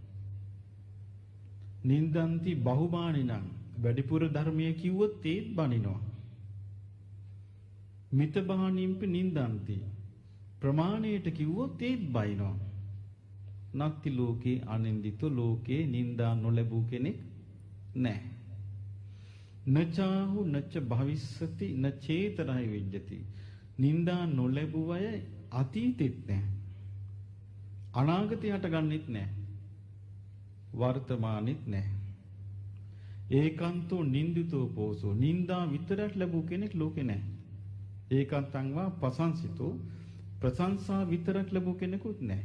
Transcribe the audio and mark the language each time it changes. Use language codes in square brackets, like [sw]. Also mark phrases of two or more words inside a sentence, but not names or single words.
[pi] නින්දන්ති බහුමානිනං [si] වැඩිපුර ධර්මයේ කිව්වොත් ඒත් බනිනවා. [pi] මිතබානිම්පි නින්දන්ති [si] ප්‍රමාණයට කිව්වොත් ඒත් බයිනවා. [pi] නත්ති ලෝකේ අනින්දිතෝ [si] ලෝකේ නින්දා නොලැබූ කෙනෙක් නැහැ. [pi] නචාහු නච භවිස්සති නචේතරයි විජ්ජති. [si] නින්දා නොලැබුව අය අතීතෙත් නැහැ. අනාගතේ හටගන්නෙත් නැහැ. වර්තමානෙත් නැහැ. [pi] ඒකාන්තෝ නින්දිතෝ පෝසෝ [si] නින්දා විතරක් ලැබූ කෙනෙක් ලෝකේ නැහැ. [pi] ඒකාන්තං වා ප්‍රශංසිතෝ [si] ප්‍රශංසා විතරක් ලැබූ කෙනෙකුත් නැහැ.